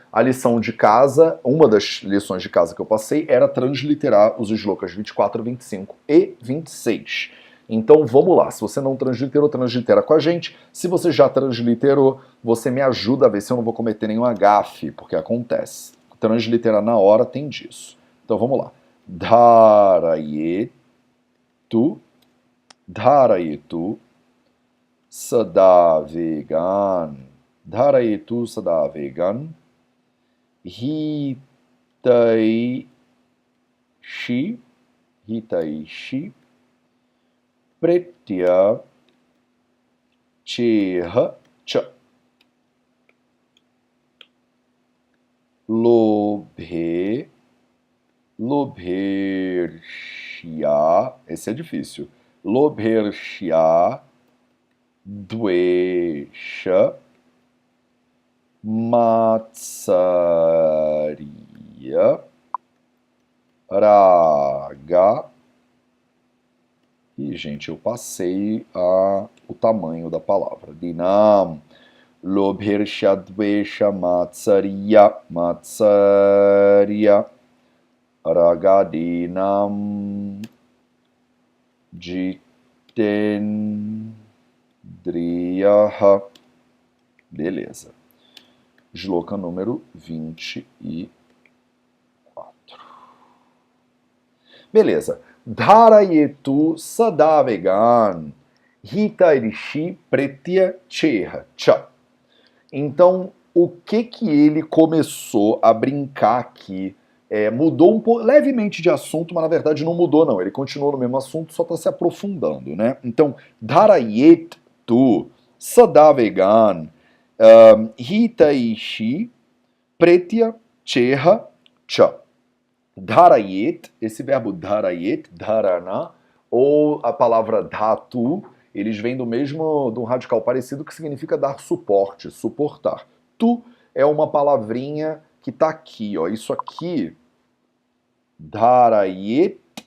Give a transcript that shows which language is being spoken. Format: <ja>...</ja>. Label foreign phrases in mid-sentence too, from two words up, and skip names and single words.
<pt>A lição de casa, uma das lições de casa que eu passei era transliterar os shlokas 24, 25 e 26. Então vamos lá, se você não transliterou, translitera com a gente. Se você já transliterou, você me ajuda a ver se eu não vou cometer nenhum gafe, porque acontece. Transliterar na hora tem disso. Então vamos lá.</pt> <sa>धारयेतु सदावेगन्. धारयेतु सदावेगन्। हितैषी. प्रेत्य चेह च. Lobhershya,</sa> <pt>esse é difícil.</pt> <sa>लोभेर्ष्य द्वेष मात्सर्य राग.</sa> <pt>E, gente, eu passei o tamanho da palavra.</pt> <sa>Dinam. लोभेर्ष्य द्वेष मात्सर्य. Matsarya. रागादीनाम् जितेन्द्रियः.</sa> <pt>Beleza. Shloka número 24. Beleza.</pt> <sa>धारयेतु सदावेगन् हितैरिशि प्रेत्य चेह च.</sa> <pt>Então, o que ele começou a brincar aqui? Mudou um pouco, levemente de assunto, mas na verdade não mudou não. Ele continuou no mesmo assunto, só está se aprofundando, né? Então,</pt> <sa>धारयेतु सदावेगन् हितैषी प्रेत्य चेह च. Dharayet,</sa> <pt>esse verbo</pt> <sa>धारयेत्, धारणा,</sa> <pt>ou a palavra dhatu, eles vêm do um radical parecido que significa dar suporte, suportar. Tu é uma palavrinha que está aqui, ó. Isso aqui Dharayetu.</pt>